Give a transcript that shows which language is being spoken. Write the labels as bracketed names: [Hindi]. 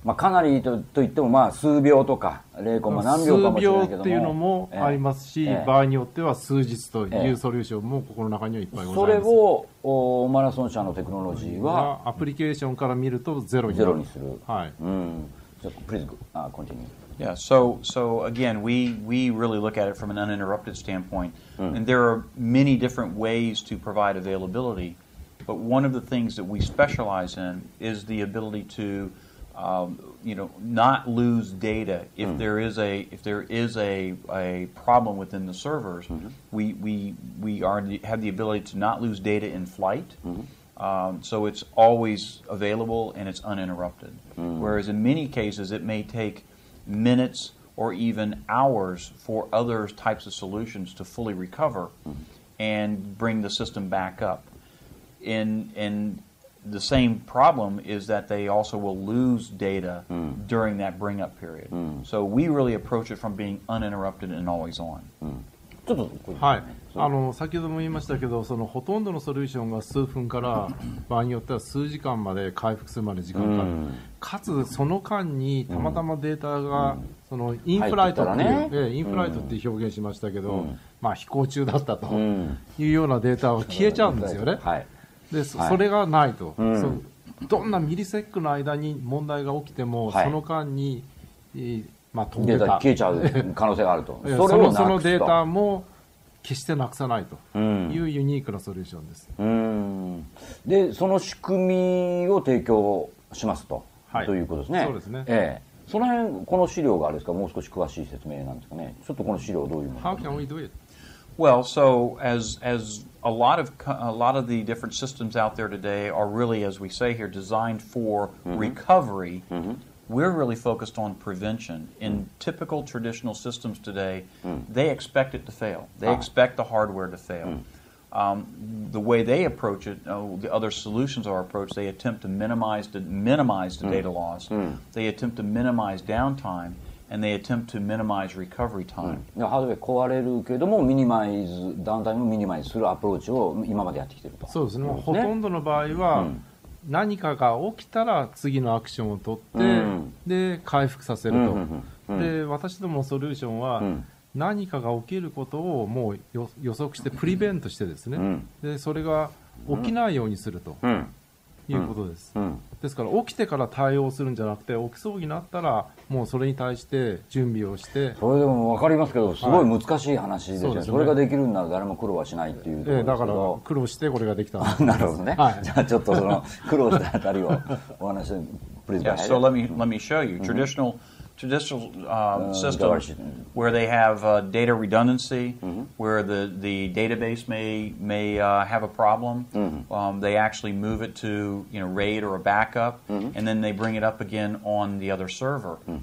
[Japanese] かなりといっても数秒とか0コマ何秒かもしれないけども、数秒っていうのもありますし、場合によっては数日というソリューションもここの中にはいっぱいございます。それをマラソン社のテクノロジーはアプリケーションから見るとゼロにする。はい。 [English] Please continue. Yeah, so again, we really look at it from an uninterrupted standpoint, and there are many different ways to provide availability. But one of the things that we specialize in is the ability to, not lose data if there is a problem within the servers. We have the ability to not lose data in flight, so it's always available and it's uninterrupted. Whereas in many cases, it may take minutes or even hours for other types of solutions to fully recover and bring the system back up. And the same problem is that they also will lose data during that bring up period. So we really approach it from being uninterrupted and always on. [Japanese] はい、先ほども言いましたけど、ほとんどのソリューションが数分から場合によっては数時間まで回復するまで時間がかかる、かつその間にたまたまデータが、インフライトっていう、インフライトっていう表現しましたけど、飛行中だったというようなデータは消えちゃうんですよね。でそれがないと、どんなミリセックの間に問題が起きても、その間に、飛んでたデータ消えちゃう可能性があると。そのデータも決してなくさないというユニークなソリューションです。でその仕組みを提供しますと、ということですね。そうですね。その辺この資料があれですか、もう少し詳しい説明なんですかね。ちょっとこの資料どういうものですか。 [English] How can we do it? Well, so as a lot of the different systems out there today are really, as we say here, designed for recovery. We're really focused on prevention. In typical traditional systems today, they expect it to fail. They expect the hardware to fail. The way they approach it, the other solutions are approached, they attempt to minimize the data loss. They attempt to minimize downtime. And they attempt to minimize recovery time. [Japanese] ハードウェア壊れるけどもダウンタイムをミニマイズするアプローチを今までやってきていると。そうですね。ほとんどの場合は、何かが起きたら次のアクションを取って、で回復させると。で私どものソリューションは、何かが起きることをもう予測してプリベントしてですね、でそれが起きないようにするということです。ですから起きてから対応するんじゃなくて、起きそうになったらもうそれに対して準備をして。それでも分かりますけど、すごい難しい話ですよね。それができるんなら誰も苦労はしないっていうところですけど、だから苦労してこれができたんです。なるほどね。じゃあちょっとその苦労したあたりをお話しして。 [English] Yeah, so let me show you traditional systems where they have data redundancy, where the database may have a problem. They actually move it to RAID or a backup, and then they bring it up again on the other server.